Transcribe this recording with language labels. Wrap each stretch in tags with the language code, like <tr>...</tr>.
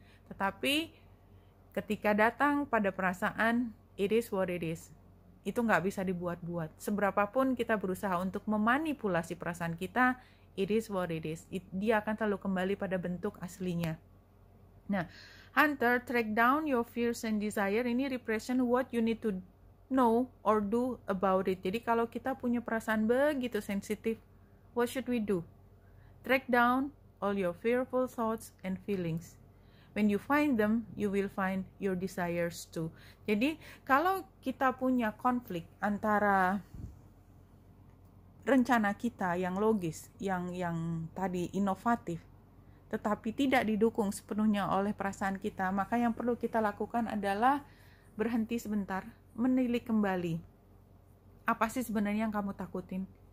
<id>Tetapi ketika datang pada perasaan,</id> <en>it is what it is.</en> <id>Itu nggak bisa dibuat-buat. Seberapapun kita berusaha untuk memanipulasi perasaan kita,</id> <en>it is what it is.</en> <id>Dia akan selalu kembali pada bentuk aslinya.</id> <en>Nah, Hunter, track down your fears and desire.</en> <id>Ini</id> <en>represent what you need to know or do about it.</en> <id>Jadi kalau kita punya perasaan begitu sensitif,</id> <en>what should we do? Track down all your fearful thoughts and feelings. When you find them, you will find your desires too.</en> <id>Jadi kalau kita punya konflik antara rencana kita yang logis, yang tadi inovatif, tetapi tidak didukung sepenuhnya oleh perasaan kita, maka yang perlu kita lakukan adalah berhenti sebentar, menilik kembali apa sih sebenarnya yang kamu takutin.</id>